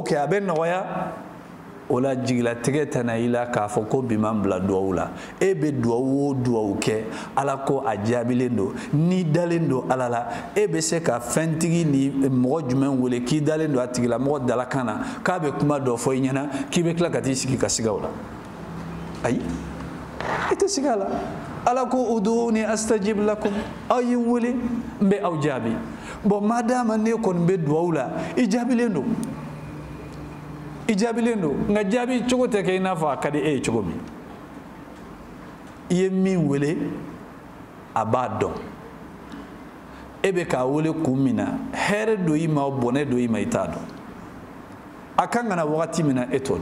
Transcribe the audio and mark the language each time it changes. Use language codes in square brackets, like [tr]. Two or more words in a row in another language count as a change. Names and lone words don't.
[bm] kɛ a bɛ nɔgɔya o la jigilatigɛ tɛ na i la k'a fɔ ko bi m'an bila duwawu la e bɛ duwawu o duwawu kɛ Ala ko a jaabilen don n'i dalen don Ala la e bɛ se ka fɛntigi ni mɔgɔ jumɛn wele k'i dalen don a tigilamɔgɔ dalakan na k'a bɛ kuma dɔ fɔ i ɲɛna k'i bɛ tila ka t'i sigi ka siga o la ayi i tɛ sigi a la Ala ko [ar] ادعوني أستجب لكم [bm] aw ye n wele n bɛ aw jaabi bon madama ne kɔni bɛ duwawu la i jaabilen don nka jaabi cogo tɛ kɛ i n'a fɔ a ka di e ye cogo min i ye min wele a b'a dɔn e bɛ k'a wele kun min na hɛrɛ don i ma bɔnɛ don i ma i t'a dɔn a kan ka na wagati min na e t'o